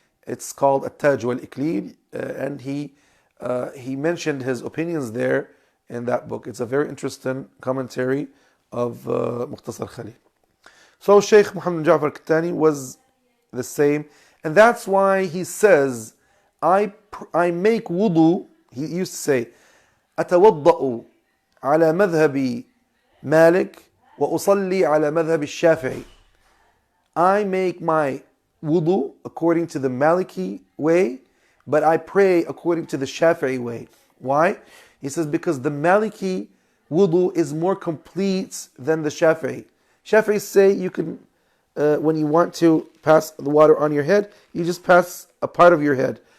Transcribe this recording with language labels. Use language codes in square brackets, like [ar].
[en] It's called At-Taj wal-Iklil, and he mentioned his opinions there in that book. It's a very interesting commentary of Mukhtasar Khalil. So Shaykh Muhammad Ja'far Kettani was the same, and that's why he says, I make wudu. He used to say, [ar] أتوضأ على مذهب مالك وأصلي على مذهب الشافعي. [en] I make my wudu according to the Maliki way, but I pray according to the Shafi'i way. Why? He says, because the Maliki wudu is more complete than the Shafi'i. Shafi'i say you can, when you want to pass the water on your head, you just pass a part of your head.